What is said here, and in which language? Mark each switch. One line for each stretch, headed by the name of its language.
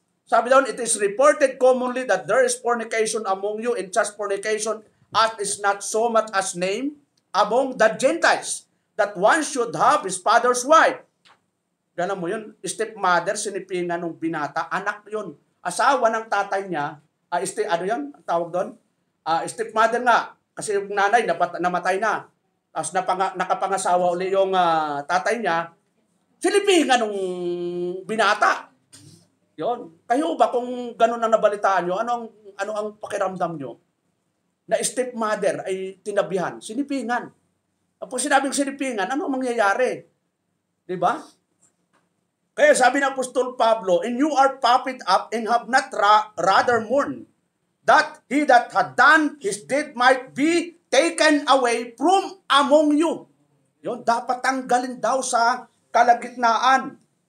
Filipino: Sabi doon,
English: it is reported commonly that there is fornication among you, and such fornication as is not so much as named among the Gentiles, that one should have his father's wife.
Filipino: Alam mo yun, stepmother, sinipingan ng binata, anak yun. Asawa ng tatay niya, ano yun, ang tawag doon? Stepmother nga, kasi yung nanay namatay na. Tapos nakapangasawa uli yung tatay niya, sinipingan ng binata. Yun. Kayo ba kung ganun ang nabalitaan nyo, ano ang pakiramdam nyo? Na stepmother ay tinabihan, sinipingan. Pag sinabing sinipingan, ano ang mangyayari? Diba? Kaya sabi ng Apostol Pablo,
English: and you are puffed up and have not rather mourned, that he that had done his deed might be taken away from among you.
Filipino: Yun, dapat tanggalin daw sa kalagitnaan.